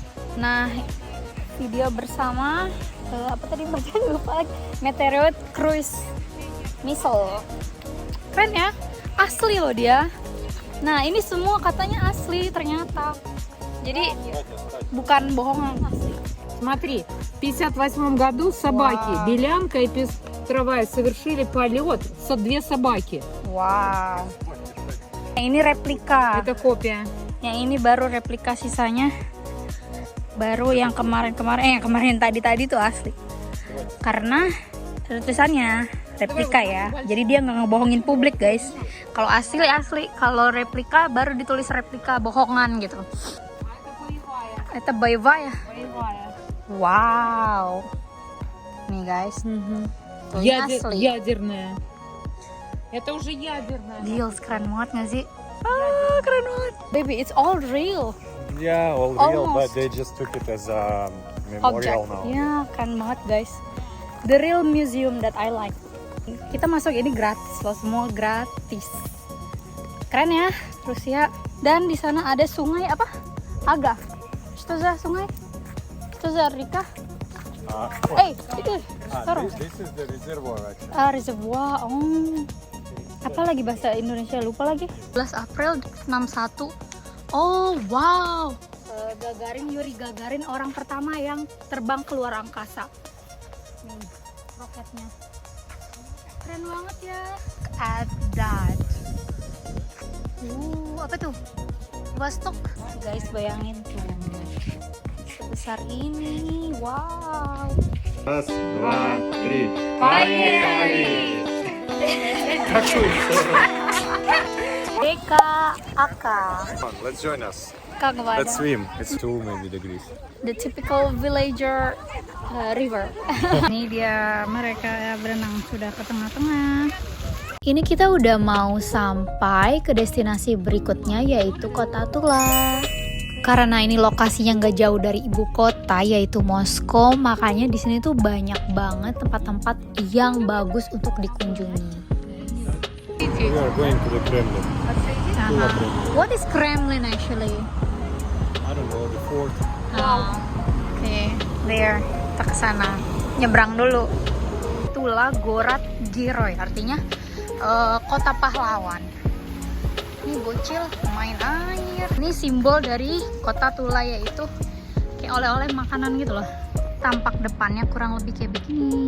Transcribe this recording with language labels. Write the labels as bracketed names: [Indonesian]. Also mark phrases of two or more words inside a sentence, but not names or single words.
[Indonesian] Nah, video bersama apa tadi bacaan lupa lagi, Meteoroid Cruise Missile, keren ya, asli loh dia. Nah, ini semua katanya asli ternyata, jadi bukan bohongan, asli. [Russian] Смотри, в 1958 году собаки Вау. Белянка и Пестровая совершили полет со 2 собаки. [Indonesian] Wow. Yang ini replika. [Russian] Это копия. [Indonesian] Yang ini baru replika, sisanya baru yang kemarin tadi tuh asli. Karena ada tulisannya replika ya. Jadi dia nggak ngebohongin publik guys. Kalau asli, kalau replika baru ditulis replika, bohongan gitu. Itu боевая. Wow. Nih guys. Tuh, ini asli. [Russian] Ядерная. Это уже ядерная. [Indonesian] Gils, keren banget nggak sih? Ah, keren banget. [English] Baby, it's all real. Yeah, all real, but Almost. they just took it as a Object. memorial now. [Indonesian] Ya, keren banget guys. [English] The real museum that I like. [Indonesian] Kita masuk ini gratis loh, semua gratis. Keren ya, Rusia. Dan di sana ada sungai apa? [Russian] Aga. Что за sungai? Что за река? [Indonesian] Itu. Taruh. [English] This is the reservoir actually. Reservoir. Oh. [Indonesian] Apa lagi bahasa Indonesia, lupa lagi. [English] 11 April 61. Oh, wow. [Indonesian] Yuri Gagarin orang pertama yang terbang keluar angkasa. Nih, roketnya. Keren banget ya. [English] At that. [Indonesian] Apa tuh? Vostok. Guys, bayangin tuh. Sebesar ini. Wow. [Russian] Раз, два, три. DKAK. [English] Let's join us. [Russian] Как говорят? [English] Let's swim. It's 2 maybe degrees. The typical villager river. [Indonesian] Ini dia mereka berenang sudah ke tengah-tengah. Ini kita udah mau sampai ke destinasi berikutnya, yaitu Kota Tula. Karena ini lokasinya nggak jauh dari ibu kota, yaitu Moskow, makanya di sini tuh banyak banget tempat-tempat yang bagus untuk dikunjungi. [English] We are going to the Kremlin. Tula Kremlin. What is Kremlin actually? I don't know, the fort. Oke, there, [Indonesian] kita ke sana. Nyebrang dulu. Tula [Russian] город герой, [Indonesian] artinya kota pahlawan. Ini bocil main air. Ini simbol dari kota Tula, yaitu kayak oleh-oleh makanan gitu loh. Tampak depannya kurang lebih kayak begini.